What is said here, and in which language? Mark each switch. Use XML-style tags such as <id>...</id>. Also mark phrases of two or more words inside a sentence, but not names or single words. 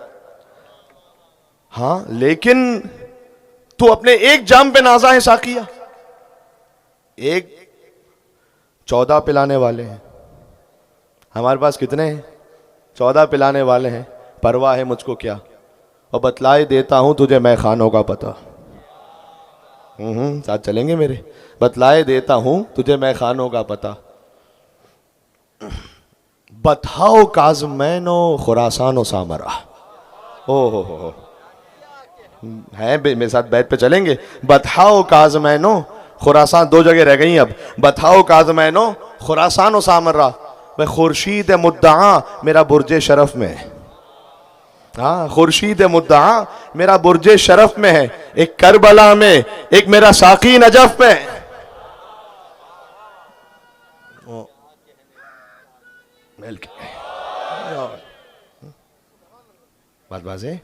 <hi>हाँ, लेकिन तू अपने एक जाम पे नाजा है साकिया, एक 14 पिलाने वाले हैं। हमारे पास कितने हैं? 14 पिलाने वाले हैं, परवाह है मुझको क्या। और बतलाए देता हूं तुझे मैं खानों का पता। साथ चलेंगे मेरे? बतलाए देता हूं तुझे मैं खानों का पता। बतहाओ काज़मैनो खुरासानो सामरा। ओ हो है मेरे साथ बैठ पे चलेंगे। बतहाओ काज़मैनो खुरासान, दो जगह रह गई अब। बतहाओ काज़मैनो खुरासानो सामरा, मैं खुर्शीद मुद्दआ मेरा बुर्जे शरफ में है। हाँ, खुर्शीद मुद्दआ मेरा बुर्जे शरफ में है। एक करबला में, एक मेरा साकी नजफ में। बात वाज़ेह।</hi>